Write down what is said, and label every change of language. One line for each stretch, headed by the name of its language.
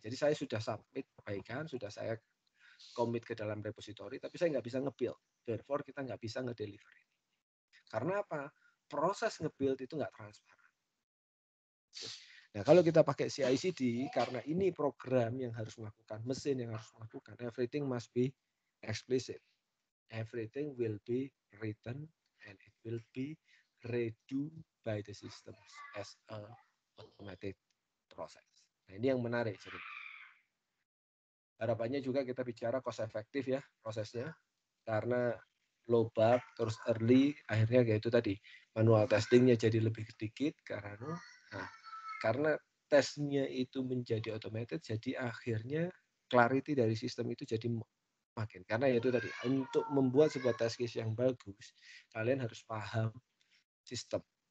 Indonesian: Jadi saya sudah submit perbaikan, sudah saya commit ke dalam repository, tapi saya nggak bisa nge-build. Therefore, kita nggak bisa nge-deliver. Karena apa? Proses nge-build itu nggak transparan. Nah, kalau kita pakai CI/CD, karena ini program yang harus melakukan, mesin yang harus melakukan,
English: everything must be explicit. Everything will be written and it will be redo by the system as a automated process.
Indonesian: Nah, ini yang menarik sebenarnya. Harapannya juga kita bicara cost efektif ya prosesnya, karena low bug terus early, akhirnya kayak itu tadi manual testingnya jadi lebih sedikit karena tesnya itu menjadi automated, jadi akhirnya clarity dari sistem itu jadi makin, karena itu tadi untuk membuat sebuah test case yang bagus kalian harus paham sistem.